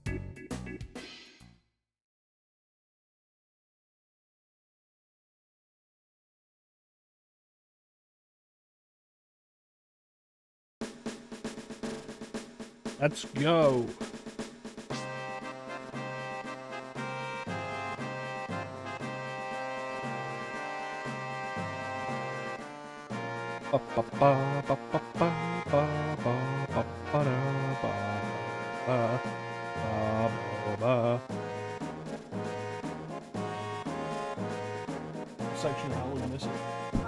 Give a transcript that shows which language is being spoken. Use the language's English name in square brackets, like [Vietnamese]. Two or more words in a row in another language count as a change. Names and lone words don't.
[English] Let's go. Ba ba ba ba ba ba ba ba ba ba da ba ba. Section of hell is missing.